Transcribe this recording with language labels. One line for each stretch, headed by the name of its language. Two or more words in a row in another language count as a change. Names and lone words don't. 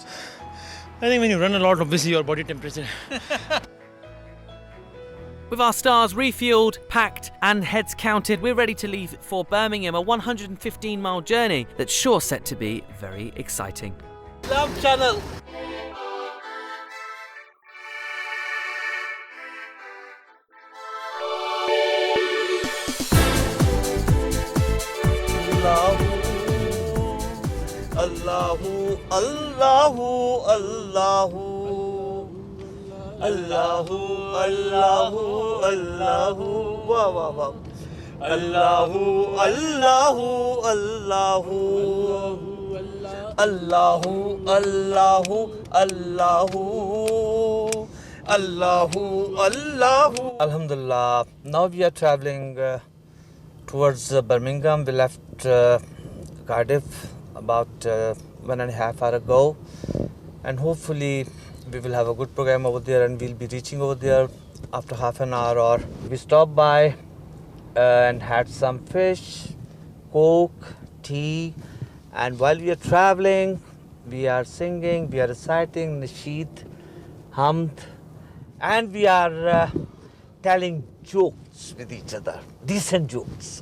English: I think when you run a lot, obviously your body temperature. With our stars refueled, packed and heads counted, we're ready to leave for Birmingham, a 115-mile journey that's sure set to be very exciting. Love channel.
Arabic: الله الله الله. الله الله الله, wow, wow, wow. الله الله الله. الله الله الله. الله الله الحمد لله.
English: Now we are traveling towards Birmingham. We left Cardiff about 1.5 hours ago, and hopefully we will have a good program over there, and we'll be reaching over there after half an hour. Or we stopped by and had some fish, coke, tea, and while we are traveling, we are singing, we are reciting Nasheed, Hamd, and we are telling jokes with each other, decent jokes.